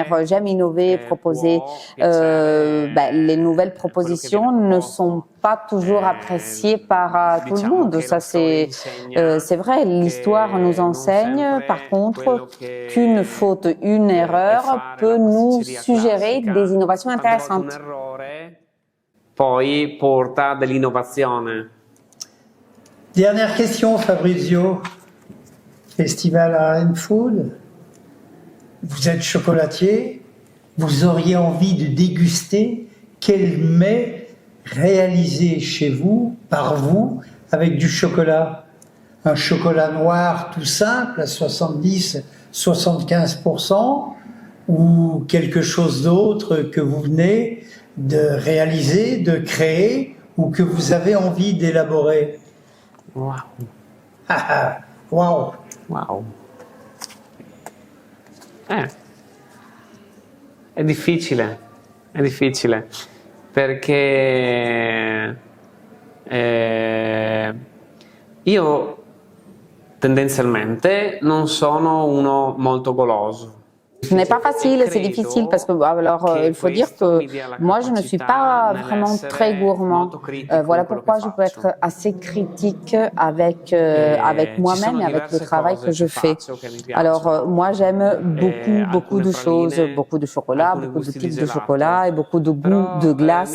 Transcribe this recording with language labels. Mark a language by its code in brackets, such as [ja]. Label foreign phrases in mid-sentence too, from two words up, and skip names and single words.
[fr] J'aime innover, proposer. Les nouvelles propositions ne sont pas toujours appréciées par tout le monde. Ça, c'est vrai. L'histoire nous enseigne, par contre, qu'une faute, une erreur peut nous suggérer des innovations intéressantes. [it] Poi porta dell'innovazione. [fr] Dernière question, Fabrizio. Festival Aren Food. Vous êtes chocolatier. Vous auriez envie de déguster quel mets réalisé chez vous, par vous, avec du chocolat. Un chocolat noir tout simple à 70-75% ou quelque chose d'autre que vous venez de réaliser, de créer ou que vous avez envie d'élaborer. Wow. Wow. Wow. [it] È difficile perché io tendenzialmente non sono uno molto goloso. [fr] Ce n'est pas facile, c'est difficile parce que il faut dire que moi je ne suis pas vraiment très gourmand. Voilà pourquoi je peux être assez critique avec moi-même et avec le travail que je fais. Alors moi j'aime beaucoup de choses, beaucoup de chocolat, beaucoup de types de chocolat et beaucoup de goûts de glace.